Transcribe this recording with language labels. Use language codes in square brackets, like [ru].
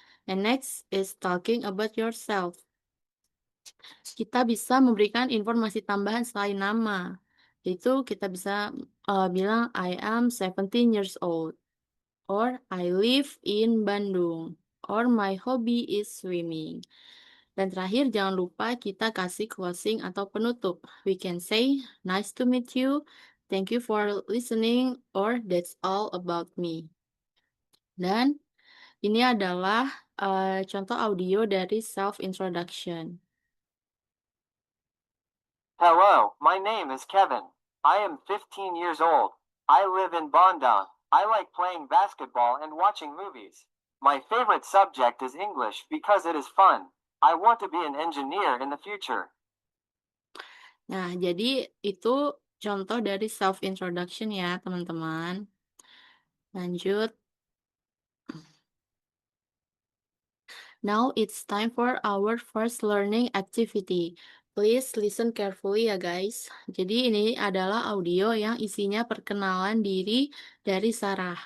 [en] And next is talking about yourself. [id] Kita bisa memberikan informasi tambahan selain nama. Yaitu kita bisa bilang [en] I am 17 years old, or I live in Bandung, or my hobby is swimming. [id] Dan terakhir, jangan lupa kita kasih closing atau penutup. [en] We can say, nice to meet you, thank you for listening, or that's all about me. [id] Dan ini adalah contoh audio dari self-introduction. [en] Hello, my name is Kevin. I am 15 years old. I live in Bandung. I like playing basketball and watching movies. My favorite subject is English because it is fun. I want to be an engineer in the future. [id] Nah, jadi itu contoh dari self-introduction ya, teman-teman. Lanjut. [en] Now it's time for our first learning activity. Please listen carefully ya guys. [id] Jadi ini adalah audio yang isinya perkenalan diri dari Sarah.